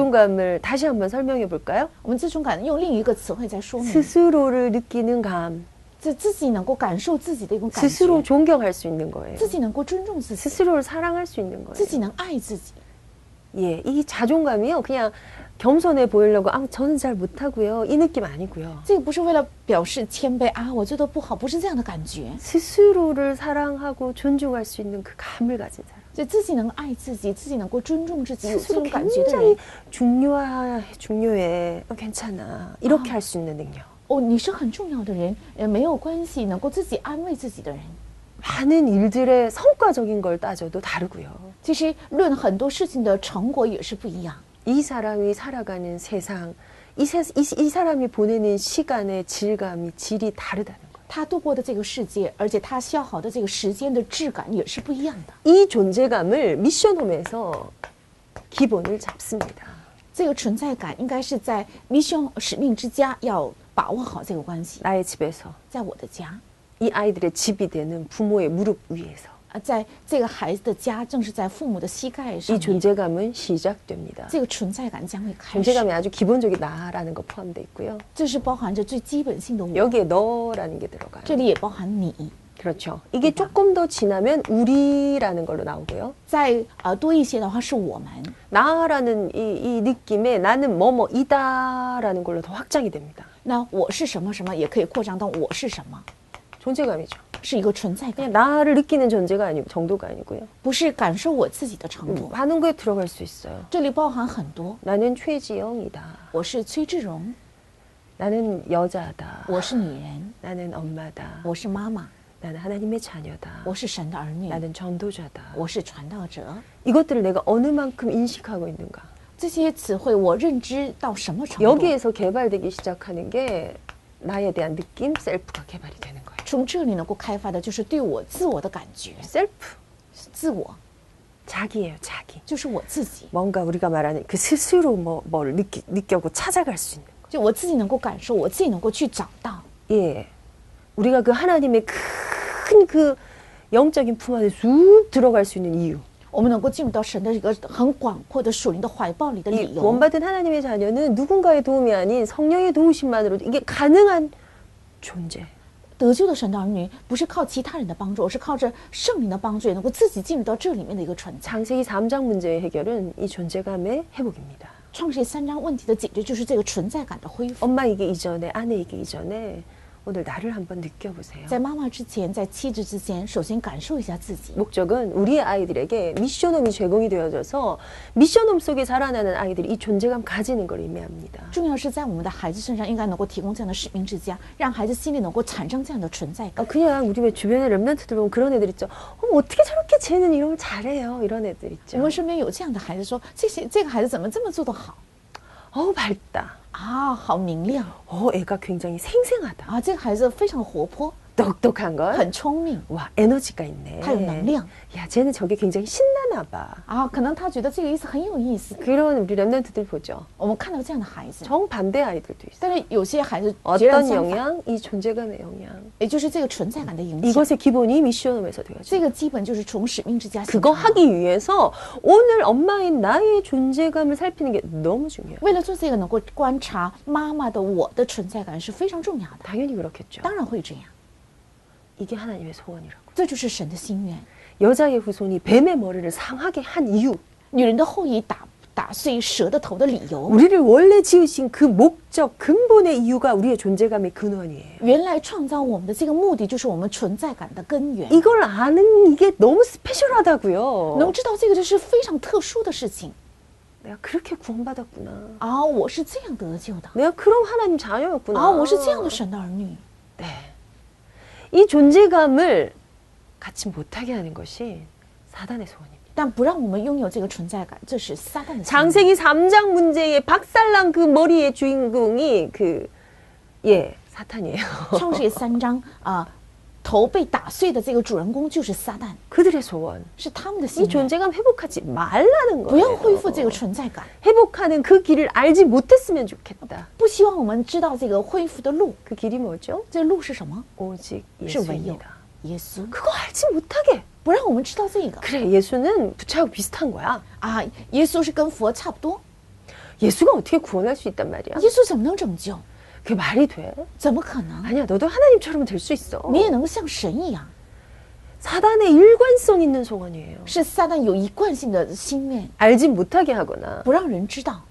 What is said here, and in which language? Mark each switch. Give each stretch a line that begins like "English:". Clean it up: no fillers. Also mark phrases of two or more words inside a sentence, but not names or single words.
Korean: 자존감을 다시 한번 설명해 볼까요?
Chinese: 我们自尊感用另一个词汇在说明，
Korean: 스스로를 느끼는 감,
Chinese: 这自己能够感受自己的一种感觉，
Korean: 스스로 존경할 수 있는 거예요.
Chinese: 自己能够尊重自己，
Korean: 스스로를 사랑할 수 있는
Chinese: 自
Korean: 거예요.
Chinese: 己能爱自己。
Korean: 예, 이 자존감이요, 그냥 겸손해 보이려고 저는 잘 못하고요, 이 느낌 아니고요.
Chinese: 这个不是为了表示谦卑啊，我做的不好，不是这样的感觉。
Korean: 스스로를 사랑하고 존중할 수 있는 그 감을 가진 사람.
Chinese: 就自己能爱自己，自己能够尊重自己，有这
Korean: 스스로
Chinese: 种感觉的人
Korean: 굉장히 중요해. 괜찮아. 이렇게 할 수 있는 능력.
Chinese: 哦，你是很重要的人，没有关系，能够自己安慰自己的人。
Korean: 많은 일들의 성과적인 걸 따져도 다르고요.
Chinese: 其实论很多事情的成果也是不一样。
Korean: 이 사람이 살아가는 세상, 이 사람이 보내는 시간의 질이 다르다는 거예요.
Chinese: 他度过的这个世界，而且他消耗的这个时间的质感也是不一样的。
Korean: 이 존재감을 미션홈에서 기본을 잡습니다.
Chinese: 这个存在感应该是在 mission 使命之家要把握好这个关系。
Korean: 나의 집에서
Chinese: 在我的家，
Korean: 이 아이들의 집이 되는 부모의 무릎 위에서
Chinese: 在这个孩子的家，正是在父母的膝盖上
Korean: 이
Chinese: 面，
Korean: 존재감은 시작됩니다.
Chinese: 这个存在感将会开始。
Korean: 존재감이 아주 기본적인 나라는 거 포함되어 있고요.
Chinese: 这是包含着最基本性的我，
Korean: 여기에 너라는 게 들어가요.
Chinese: 这里也包含你。
Korean: 그렇죠. 이게 조금 더 지나면 우리라는 걸로 나오고요.
Chinese: 再多一些的话是我们，
Korean: 나라는 이 느낌에 나는 뭐뭐이다라는 걸로 더 확장이 됩니다.
Chinese: 那我是什么什么也可以扩张到我是什么，
Korean: 존재감이죠.
Chinese: 是一个存在
Korean: 그냥
Chinese: 感，
Korean: 나를 느끼는 존재가 아니고 정도가 아니고요.
Chinese: 不是感受我自己的程度。
Korean: 많은 거에 들어갈 수 있어요.
Chinese: 这里包含很多，
Korean: 나는 최지영이다.
Chinese: 我是崔志荣，
Korean: 나는 여자다.
Chinese: 我是女人，
Korean: 나는 엄마다.
Chinese: 我是妈妈，
Korean: 나는 하나님의 자녀다.
Chinese: 我是神的儿女，
Korean: 나는 전도자다.
Chinese: 我是传道者。
Korean: 이것들을 내가 어느 만큼 인식하고 있는가.
Chinese: 这些词汇我认知到什么程度？
Korean: 여기에서 개발되기 시작하는 게 나에 대한 느낌, 셀프가 개발이 되는 거예요.
Chinese: 从这里能够开发的就是对我自我的感觉，
Korean: 셀프,
Chinese: 自我
Korean: 자기예요, 자기.
Chinese: 就是我自己，
Korean: 뭔가 우리가 말하는 그 스스로 뭘 느껴고 찾아갈 수 있는 거.
Chinese: 就我自己能够感受，我自己能够去找到。
Korean: 예, 우리가 그 하나님의 큰 그 영적인 품 안에 쑥 들어갈 수 있는 이유.
Chinese: 我们能够进入到神的一个很广阔的属灵的怀抱里的
Korean: 이
Chinese: 理由。
Korean: 구원받은 하나님의 자녀는 누군가의 도움이 아닌 성령의 도우심만으로도 이게 가능한 존재.
Chinese: 得救的神的儿女不是靠其他人的帮助，而是靠着圣灵的帮助，也能够自己进入到这里面的一个存在。
Korean: 창세기 3장 문제의 해결은 이 존재감의 회복입니다.
Chinese: 创世3章问题的解决就是这个存在感的恢复。
Korean: 엄마이기 이전에, 아내이기 이전에 오늘 나를 한번 느껴보세요.
Chinese: 在妈妈之前，在妻子之前，首先感受一下自己。
Korean: 목적은 우리의 아이들에게 미션홈이 제공이 되어져서 미션홈 속에 자라나는 아이들이 이 존재감 가지는 걸 의미합니다.
Chinese: 重要是在我们的孩子身上，应该能够提供这样的使命之家，让孩子心里能够产生这样的存在感。
Korean: 그냥 우리 왜 주변에 랩런트들 보면 그런 애들 있죠. 어떻게 저렇게 쟤는 이런 걸 잘해요. 이런 애들
Chinese: 我
Korean: 있죠.
Chinese: 们身边有这样的孩子说，这个孩子怎么这么做得好
Korean: 밝다.
Chinese: 啊？好明亮
Korean: 애가 굉장히 생생하다.
Chinese: 啊！这个孩子非常活泼，
Korean: 똑똑한 걸.
Chinese: 很聪明
Korean: 와, 에너지가 있네.
Chinese: 他有能量
Korean: 야, 쟤는 저게 굉장히 신나나 봐.
Chinese: 啊！可能他觉得这个意思很有意思。
Korean: 그런 우리 랩런트들 보죠.
Chinese: 我们看到这样的孩子，
Korean: 정반대 아이들도 있어요.
Chinese: 但是有些孩子截然
Korean: 어떤
Chinese: 相反，
Korean: 영향? 이 존재감의 영향.
Chinese: 也就是这个存在感的影响。
Korean: 이것의 기본이 미션홈에서 되어져.
Chinese: 这个基本就是从使命之家形
Korean: 그거
Chinese: 成的。
Korean: 하기 위해서 오늘 엄마인 나의 존재감을 살피는 게 너무 중요해요.
Chinese: 为了做这个，能够观察妈妈的我的存在感是非常重要的。
Korean: 당연히 그렇겠죠.
Chinese: 当然会这样，
Korean: 이게 하나님의 소원이라고.
Chinese: 这就是神的心愿。
Korean: 여자의 후손이 뱀의 머리를 상하게 한 이유.
Chinese: 女人的后裔打碎蛇的头的理由，
Korean: 우리를 원래 지으신 그 목적, 근본의 이유가 우리의 존재감의 근원이에요.
Chinese: 原来创造我们的这个目的就是我们存在感的根源。
Korean: 이걸 아는 이게 너무 스페셜하다고요.
Chinese: 能知道这个就是非常特殊的事情
Korean: 내가 그렇게 구원받았구나.
Chinese: 啊！我是这样得救的
Korean: 내가 그런 하나님 자녀였구나.
Chinese: 啊！我是这样的神的儿女。
Korean: 네. 이 존재감을 갖지 못하게 하는 것이 사단의 소원입니다.
Chinese: 但不让我们拥有这个存在感，这是撒旦的心愿。
Korean: 장세기 3장 문제의 박살난 그 머리의 주인공이 사탄이에요.
Chinese: 创世3章啊，头被打碎的这个主人公就是撒旦，
Korean: 그들의 소원.
Chinese: 是他们的
Korean: 이
Chinese: 心愿。
Korean: 존재감 회복하지 말라는
Chinese: 不要
Korean: 거예요.
Chinese: 恢复这个存在感，
Korean: 회복하는 그 길을 알지 못했으면 좋겠다.
Chinese: 不希望我们知道这个恢复的路。
Korean: 그 길이 뭐죠?
Chinese: 这路是什么？
Korean: 오직
Chinese: 是唯有
Korean: 예수입니다.
Chinese: 耶稣，
Korean: 그거 알지 못하게.
Chinese: 不让我们知道这个
Korean: 그래, 예수는 부처하고 비슷한 거야.
Chinese: 啊！耶稣是跟佛差不多，
Korean: 예수가 어떻게 구원할 수 있단 말이야?
Chinese: 耶稣怎么能拯救？
Korean: 그게 말이 돼?
Chinese: 怎么可能？
Korean: 아니야, 너도 하나님처럼 될 수 있어.
Chinese: 你也能够像神一样，
Korean: 사단의 일관성 있는 소원이에요.
Chinese: 是撒旦有一贯性的心愿，
Korean: 알지 못하게 하거나
Chinese: 不让人知道；